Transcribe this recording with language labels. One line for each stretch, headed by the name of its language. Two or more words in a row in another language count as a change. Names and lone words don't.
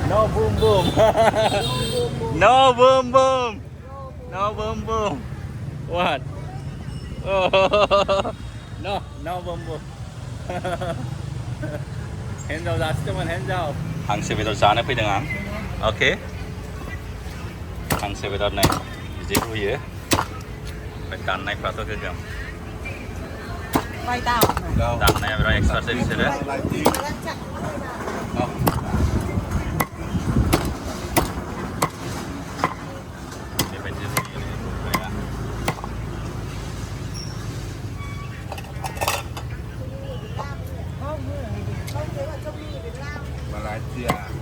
English: no boom boom no boom boom no boom boom what oh no boom boom
Bodo: हिन्जाव जासिदोंमोन हिन्जाव हांसो बेदर जानो फैदों आं अके हांसो बेदर नै बिदि रुयो ओमफ्राय दाननायफ्राथ' गोगोम दाननाया बिराद एक्सपार्टसै बिसोरो बेबायदि रुयो Malaysia